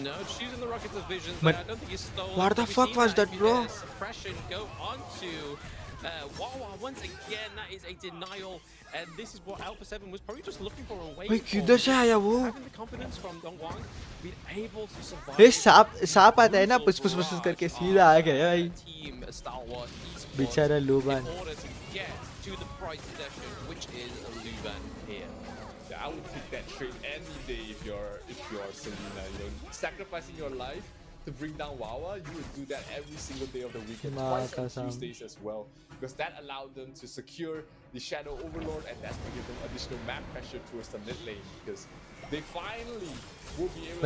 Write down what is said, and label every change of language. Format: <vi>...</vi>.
<en>No, choosing the rockets as visions. But I don't think he's stolen. what the We've fuck seen was that, bro? Suppression go onto Wawa once again. That is a denial, and this is what Alpha 7 was probably just looking for a way.</en> <hi>भाई किधर से आया वो?</hi> <en>Having the confidence from Dongguang, being able to survive.</en> <hi>ये सांप आता है ना, पुस करके सीधा आ गया भाई.</hi> <en>Team Star Wars Esports</en> <hi>बेचारा लूबन.</hi> <en>in order to get to the prize possession, which is Luban here. Yeah, I would take that trade any day if you're Selena. You know, sacrificing your life to bring down Wawa, you would do that every single day of the week and</en> <hi>Ma</hi> <en>twice on</en> <hi>kasam.</hi> <en>Tuesdays as well, because that allowed them to secure the Shadow Overlord, and that's going to give them additional map pressure towards the mid lane, because they finally will be able to</en>